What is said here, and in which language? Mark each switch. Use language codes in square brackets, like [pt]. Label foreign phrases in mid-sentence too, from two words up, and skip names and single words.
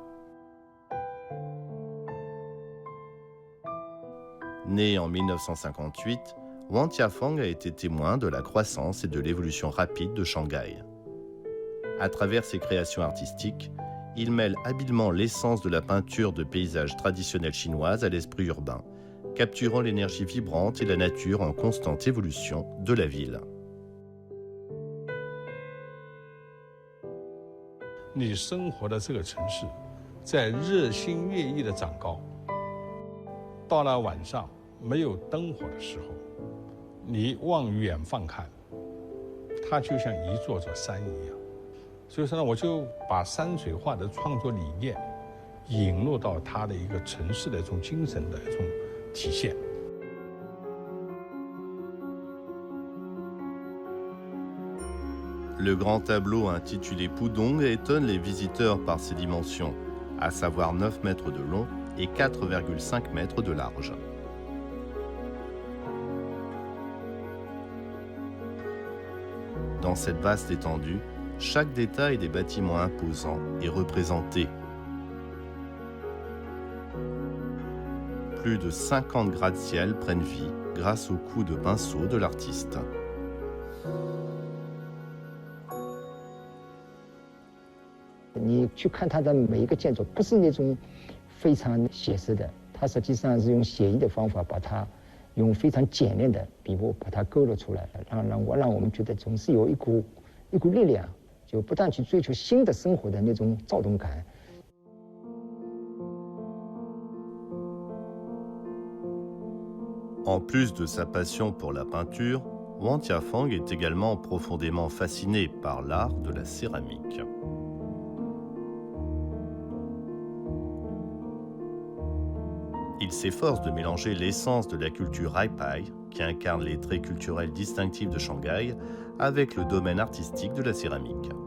[fr] Né en 1958, Wang Tiafang a été témoin de la croissance et de l'évolution rapide de Shanghai. À travers ses créations artistiques, il mêle habilement l'essence de la peinture de paysages traditionnels chinoises à l'esprit urbain, capturant l'énergie vibrante et la nature en constante évolution de la ville. [zh] 你生活的这个城市，在日新月异的长高，到了晚上没有灯火的时候，你往远方看，它就像一座座山一样。所以说呢，我就把山水画的创作理念引入到它的一个城市的一种精神的一种体现。 [fr] Le grand tableau intitulé Pudong étonne les visiteurs par ses dimensions, à savoir 9 mètres de long et 4,5 mètres de large. Dans cette vaste étendue, chaque détail des bâtiments imposants est représenté. Plus de 50 gratte-ciel prennent vie grâce au coup de pinceau de l'artiste. [zh] 你去看它的每一个建筑，不是那种非常写实的，它实际上是用写意的方法把它用非常简练的笔墨把它勾勒出来，让我们觉得总是有一股力量，就不断去追求新的生活的那种躁动感。 [fr] En plus de sa passion pour la peinture, Wang Tiafang est également profondément fasciné par l'art de la céramique. Il s'efforce de mélanger l'essence de la culture Haipai, qui incarne les traits culturels distinctifs de Shanghai, avec le domaine artistique de la céramique.